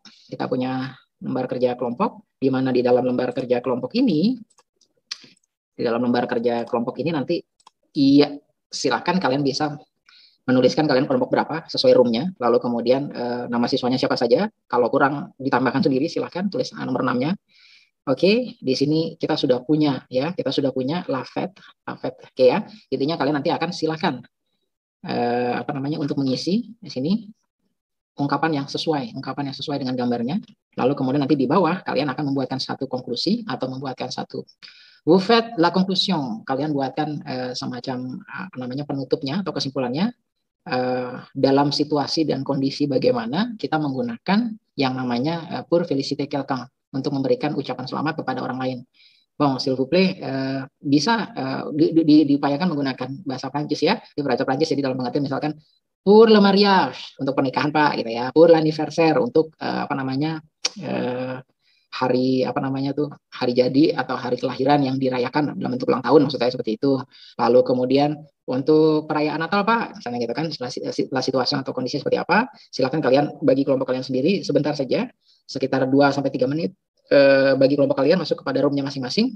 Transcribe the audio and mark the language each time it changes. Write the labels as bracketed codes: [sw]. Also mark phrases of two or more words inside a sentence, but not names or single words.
[id] Kita punya lembar kerja kelompok, di mana di dalam lembar kerja kelompok ini, nanti silahkan kalian bisa menuliskan kalian kelompok berapa sesuai roomnya. Lalu kemudian nama siswanya siapa saja. Kalau kurang ditambahkan sendiri, silahkan tulis nomor 6-nya. Oke, di sini kita sudah punya ya, [fr] la fête, [id] oke ya. Intinya kalian nanti akan silakan untuk mengisi di sini ungkapan yang sesuai dengan gambarnya. Lalu kemudian nanti di bawah kalian akan membuatkan satu konklusi atau membuatkan satu [fr] vous faites la conclusion. [id] Kalian buatkan semacam penutupnya atau kesimpulannya dalam situasi dan kondisi bagaimana kita menggunakan yang namanya [fr] pour féliciter quelqu'un, [id] untuk memberikan ucapan selamat kepada orang lain. [fr] Bon, s'il vous plaît, [id] bisa diupayakan menggunakan bahasa Prancis ya, di bahasa Prancis jadi dalam pengertian misalkan [fr] pour le mariage [id] untuk pernikahan Pak gitu ya, [fr] pour l'anniversaire [id] untuk hari hari jadi atau hari kelahiran yang dirayakan dalam bentuk ulang tahun, maksud saya seperti itu. Lalu kemudian untuk perayaan Natal Pak, misalnya gitu kan, setelah situasi atau kondisi seperti apa, silakan kalian bagi kelompok kalian sendiri sebentar saja, sekitar 2-3 menit, bagi kelompok kalian masuk kepada roomnya masing-masing.